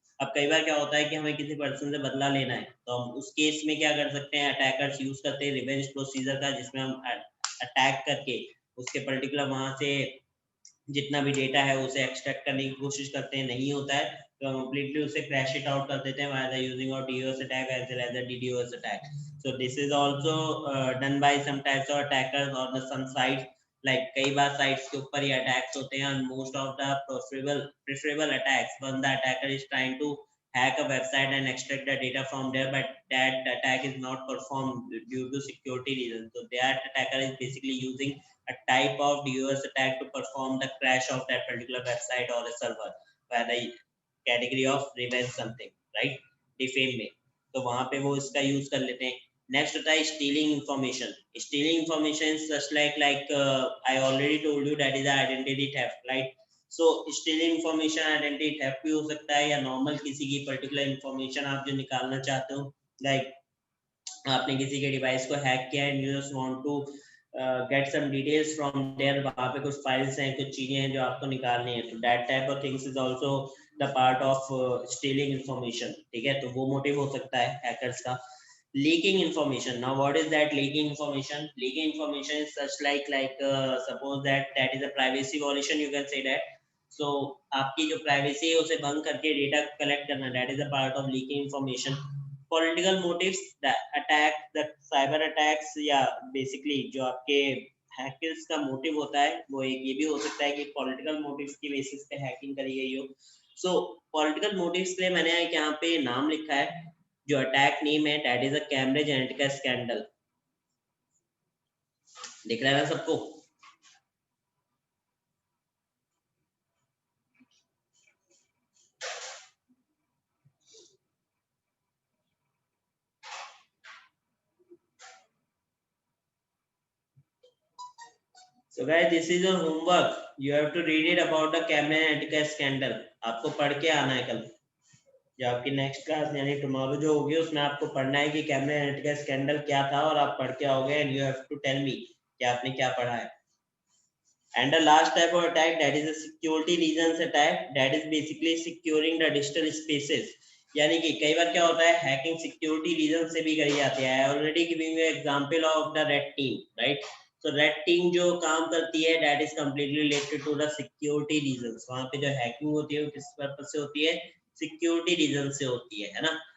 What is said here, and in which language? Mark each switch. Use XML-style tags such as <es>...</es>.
<hi>अब कई बार क्या होता है कि हमें किसी पर्सन से बदला लेना है, तो हम उस केस में क्या कर सकते हैं, अटैकर्स यूज करते हैं रिवेंज प्रोसीजर का, जिसमें हम अटैक करके उसके पर्टिकुलर वहां से जितना भी डेटा है उसे एक्सट्रैक्ट करने की कोशिश करते हैं। नहीं होता है तो हम कंप्लीटली उसे क्रैश इट आउट कर देते हैं by the using of DDoS attack as well as the DDoS attack.</hi> <en>so this is also done by some types of attackers और the some sites, like</en> <hi>कई बार साइट्स के ऊपर ही attacks होते हैं,</hi> <en>and most of the preferable attacks when the attacker is trying to hack a website and extract the data from there, but that attack is not performed due to security reasons. So that attacker is basically using a type of DDoS attack to perform the crash of that particular website or a server by the category of revenge something, right? Defame में</en> <hi>तो वहां पे वो इसका use कर लेते हैं। Next होता है stealing information.</hi> <en>Stealing information such like I already told you that is identity theft, right.</en> <hi>So stealing information identity theft भी हो सकता है, या नॉर्मल किसी की पर्टिकुलर इंफॉर्मेशन आप जो निकालना चाहते हो, लाइक आपने किसी के डिवाइस को हैक किया</hi> <en>and you just want to get some details from there,</en> <hi>वहाँ पे कुछ फाइल्स हैं, कुछ चीजें हैं जो आपको निकालनी है,</hi> <en>तो that type of things is also the part of stealing information,</en> <hi>ठीक है। तो वो मोटिव हो सकता है हैकर्स का।</hi> <en>Leaking information, now what is that leaking information? Leaking information is such like suppose that is a privacy violation, you can say that.</en> <hi>सो आपकी जो प्राइवेसी है उसे भंग करके डेटा कलेक्ट करना,</hi> <en>That is a part of leaking information.</en> <hi>Political motives, the attack, the cyber attacks, या basically जो आपके हैकर्स का मोटिव होता है वो एक ये भी हो सकता है कि पॉलिटिकल मोटिव्स की बेसिस पे हैकिंग करी गई हो। सो पॉलिटिकल मोटिव्स के लिए मैंने यहाँ पे नाम लिखा है, जो अटैक नेम है</hi> <en>That is a Cambridge Analytica scandal.</en> <hi>दिख रहा है ना सबको?</hi> <en>So guys, this is your homework. You have to read it about the Cambridge Analytica scandal.</en> <hi>आपको पढ़ के आना है कल, जो आपकी नेक्स्ट क्लास यानी टुमारो जो होगी उसमें आपको पढ़ना है कि कैम्ब्रिज एनालिटिका स्कैंडल क्या था, और आप पढ़ के आओगे</hi> <en>and you have to tell me</en> <hi>कि आपने क्या पढ़ा है।</hi> <en>And the last type of attack, that is a security reasons attack, that is basically securing the digital spaces.</en> <hi>यानी कि कई बार क्या होता है, हैकिंग सिक्योरिटी रीजन से भी करी जाती है।</hi> <en>Already giving you example of the red team, right.</en> <hi>तो रेड टीम जो काम करती है</hi> <en>That is completely related to the security reasons.</en> <hi>वहां पे जो हैकिंग होती है वो किस पर्पस से होती है? सिक्योरिटी रीजन से होती है ना।</hi>